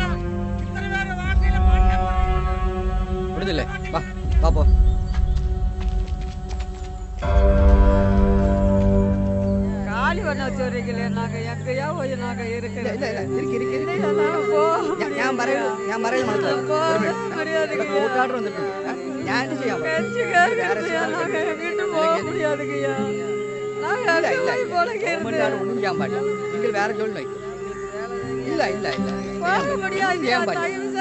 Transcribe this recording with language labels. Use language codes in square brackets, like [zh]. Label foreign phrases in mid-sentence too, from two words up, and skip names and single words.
[ml] വിടുന്നില്ലേ? വാ വാ പോ. [ta] காலி பண்ண வச்சுறீங்களே, நாங்க எங்கேயா போய் நாங்க இருக்கிறோம். [ml] കോർട്ടാർഡർ വന്നിട്ടുണ്ട്. ഞാൻ ചെയ്യാൻ [ta] முடியாதுங்கய்யா. [ml] ഒന്നും ചെയ്യാൻ പാടില്ല. എങ്കിൽ വേറെ ജോലി നോക്കും. ഇല്ല ഇല്ല ഇല്ല ചെയ്യാൻ പറ്റില്ല.